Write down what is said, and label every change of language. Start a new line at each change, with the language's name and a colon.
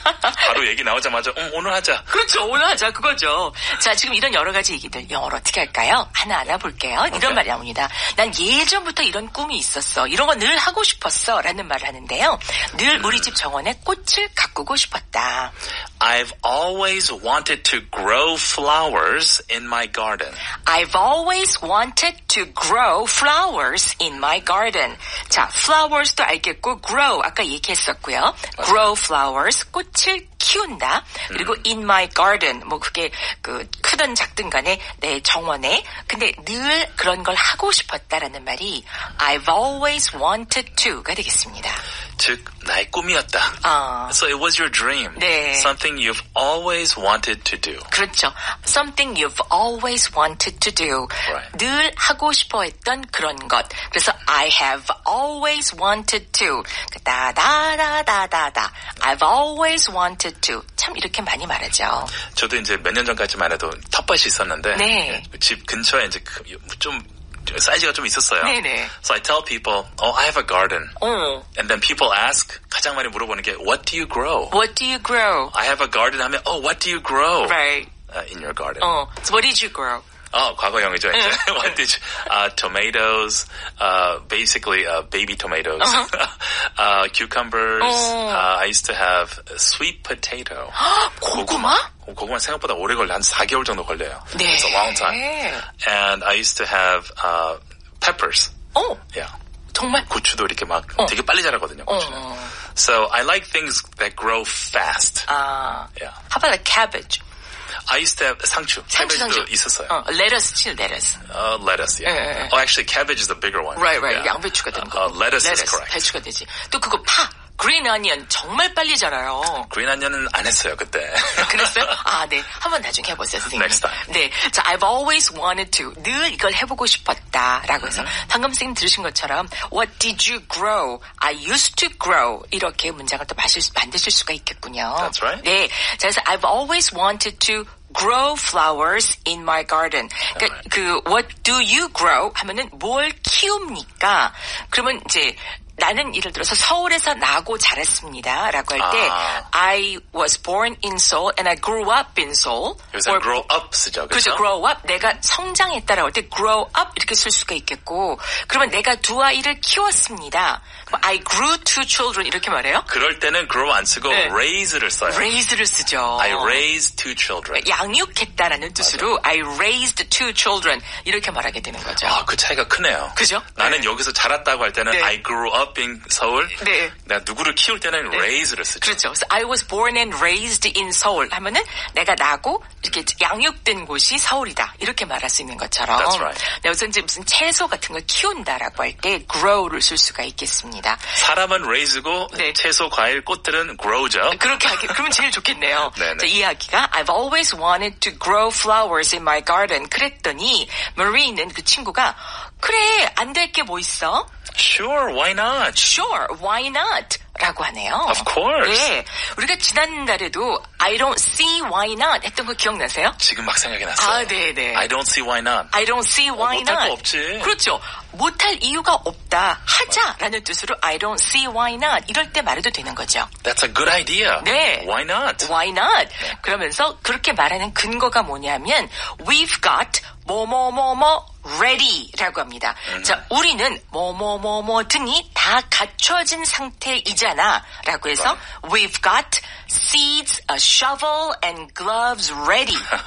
Korean: 바로 얘기 나오자마자 오늘 하자. 그렇죠. 오늘 하자. 그거죠. 자, 지금 이런 여러 가지 얘기들 영어로 어떻게 할까요? 하나하나 볼게요. 이런 말이 나옵니다. 난 예전부터 이런 꿈이 있었어. 이런 거 늘 하고 싶었어. 라는 말을 하는데요. 늘 우리 집 정원에 꽃을 가꾸고 싶었다.
English: I've always wanted to grow flowers in my garden. I've always wanted to grow flowers in my garden.
Korean: 자, flowers도 알겠고 grow 아까 얘기했었고요.
English: grow flowers
Korean: 꽃을 키운다. 그리고
English: in my garden
Korean: 뭐 그게 그 크든 작든 간에 내 정원에 근데 늘 그런 걸 하고 싶었다라는 말이
English: I've always wanted to
Korean: 가 되겠습니다. 즉 나의 꿈이었다.
English: So it was your dream.
Korean: 네.
English: Something you've always wanted to do.
Korean: 그렇죠.
English: Something you've always wanted to do. Right.
Korean: 늘 하고 싶어 했던 그런 것. 그래서
English: I have always wanted to.
Korean: 다다다다다다.
English: I've always wanted to.
Korean: 참 이렇게 많이 말하죠. 저도 이제 몇 년 전까지만 해도 텃밭이 있었는데 네. 집 근처에 이제 좀 사이즈가 좀 있었어요. 네네.
English: So I tell people, I have a garden. And then people ask,
Korean: 가장 많이 물어보는 게,
English: what do you grow? What do you grow? I have a garden
Korean: 하면,
English: what do you grow? Right. In your garden. So what did you grow?
Korean: 과거형이죠, 이제.
English: What did you, tomatoes, basically, baby tomatoes. Cucumbers. I used to have sweet potato.
Korean: 고구마? 고구마 생각보다 오래 걸려. 한 4개월 정도 걸려요. 네.
English: It's a long time. And I used to have, peppers. Yeah.
Korean: 정말? 고추도 이렇게 막 되게 빨리 자라거든요, 고추는.
English: So I like things that grow fast. Yeah. How about like cabbage? I used to have 상추.
Korean: 상추. 있었어요.
English: lettuce, lettuce. Lettuce, yeah. Actually, cabbage is the bigger one. Right. Yeah.
Korean: 양배추가 되는 거.
English: Lettuce is correct.
Korean: 배추가 되지. 또 그거 파.
English: green onion
Korean: 정말 빨리 자라요. green onion은 안 했어요, 그때. 그랬어요? 네. 한번 나중에 해보세요, 선생님.
English: Next time.
Korean: 네. 자,
English: I've always wanted to.
Korean: 늘 이걸 해보고 싶었다. 라고 해서 방금 선생님 들으신 것처럼
English: What did you grow? I used to grow.
Korean: 이렇게 문장을 또 만드실 수가 있겠군요.
English: That's right.
Korean: 네. 자, 그래서
English: I've always wanted to grow flowers in my garden.
Korean: 그러니까 그
English: what do you grow
Korean: 하면은 뭘 키웁니까? 그러면 이제 나는 예를 들어서 서울에서 나고 자랐습니다. 라고 할 때
English: I was born in Seoul and I grew up in Seoul.
Korean: 여기서 grow up 쓰죠. 그렇죠. grow up. 내가 성장했다라고 할 때 grow up 이렇게 쓸 수가 있겠고 그러면 내가 두 아이를 키웠습니다.
English: I grew two children
Korean: 이렇게 말해요? 그럴 때는 grow 안 쓰고 raise를 써요. raise를 쓰죠.
English: I raised two children.
Korean: 양육했다라는 뜻으로
English: I raised two children
Korean: 이렇게 말하게 되는 거죠. 그 차이가 크네요. 그죠? 나는 여기서 자랐다고 할 때는
English: I grew up in
Korean: 서울. 네. 내가 누구를 키울 때는 raise를 쓰죠. 그렇죠. 그래서
English: I was born and raised in Seoul
Korean: 하면은 내가 나고 이렇게 양육된 곳이 서울이다. 이렇게 말할 수 있는 것처럼.
English: That's right.
Korean: 여기서 이제 무슨 채소 같은 걸 키운다라고 할 때 grow를 쓸 수가 있겠습니다. 사람은 raise고 채소, 과일, 꽃들은 grow죠. 그렇게 하기 그러면 제일 좋겠네요. 자, 이야기가
English: I've always wanted to grow flowers in my garden.
Korean: 그랬더니 Marie는 그 친구가 그래 안 될 게 뭐 있어?
English: Sure, why not? Sure, why not?
Korean: 라고 하네요.
English: Of course.
Korean: 네, 우리가 지난달에도
English: I don't see why not
Korean: 했던 거 기억나세요? 지금 막 생각이 났어요. 네네.
English: I don't see why not. I don't see why
Korean: 못할
English: not.
Korean: 거 없지. 그렇죠. 못할 이유가 없다. 하자라는 뜻으로
English: I don't see why not.
Korean: 이럴 때 말해도 되는 거죠.
English: That's a good idea.
Korean: 네.
English: Why not? Why not?
Korean: 그러면서 그렇게 말하는 근거가 뭐냐면
English: We've got
Korean: 뭐뭐뭐뭐
English: ready
Korean: 라고 합니다. 자, 우리는 뭐뭐뭐뭐 등이 다 갖춰진 상태이잖아 라고 해서
English: We've got seeds, a shovel and gloves ready.